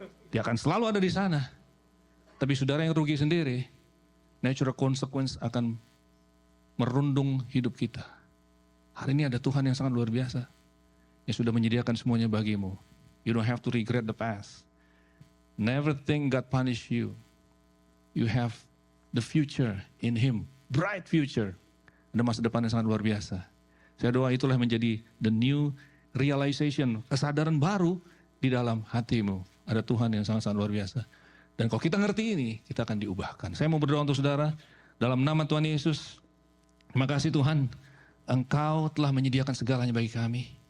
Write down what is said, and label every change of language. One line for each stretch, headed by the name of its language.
Indonesian: Dia akan selalu ada di sana. Tapi saudara yang rugi sendiri,
English: natural consequence
Indonesian: akan merundung hidup kita. Hari ini ada Tuhan yang sangat luar biasa, yang sudah menyediakan semuanya bagimu.
English: You don't have to regret the past. Never think God punish you. You have the future in Him, bright future.
Indonesian: Ada masa depan yang sangat luar biasa. Saya doa itulah menjadi
English: the new realization,
Indonesian: kesadaran baru di dalam hatimu. Ada Tuhan yang sangat-sangat luar biasa. Dan kalau kita ngerti ini, kita akan diubahkan. Saya mau berdoa untuk saudara, dalam nama Tuhan Yesus. Terima kasih Tuhan, Engkau telah menyediakan segalanya bagi kami.